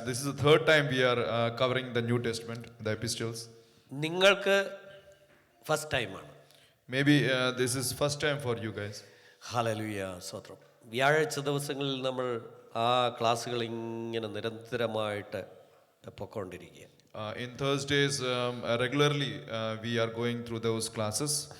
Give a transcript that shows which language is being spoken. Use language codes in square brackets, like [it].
[en] This is the 3rd time we are covering the New Testament, the epistles. [ml] നിങ്ങൾക്ക് first ടൈമാണ്. [en] Maybe this is first time for you guys. [ml] Hallelujah, സ്തോത്രം. വ്യാഴാഴ്ച ദിവസങ്ങളിൽ നമ്മൾ ആ ക്ലാസ്സുകൾ ഇങ്ങനെ നിരന്തരമായിട്ട് പൊക്കോണ്ടിരിക്കുക. [en] In Thursdays, regularly we are going through those classes.